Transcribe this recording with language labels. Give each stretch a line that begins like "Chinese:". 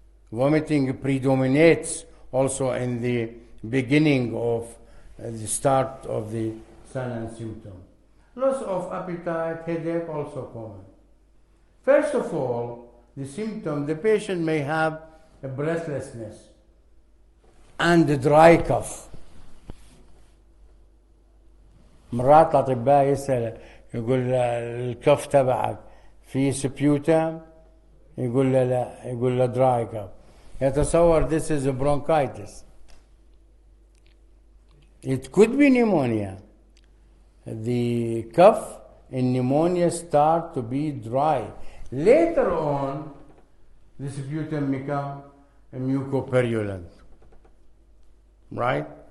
English: Vomiting predominates also in the beginning of the start of the sign and symptom. Loss of appetite, headache, also common. First of all, the symptom, the patient may have a breathlessness and a dry cough.
Arabic: مرات الأطباء يسأل يقول له الكف تبعك في سبيوتم، يقول له لا، يقول له
English: dry cough.
Arabic: يتصور
English: this is a bronchitis. It could be pneumonia. The cough in pneumonia start to be dry. Later on, the sputum become mucopurulent, right?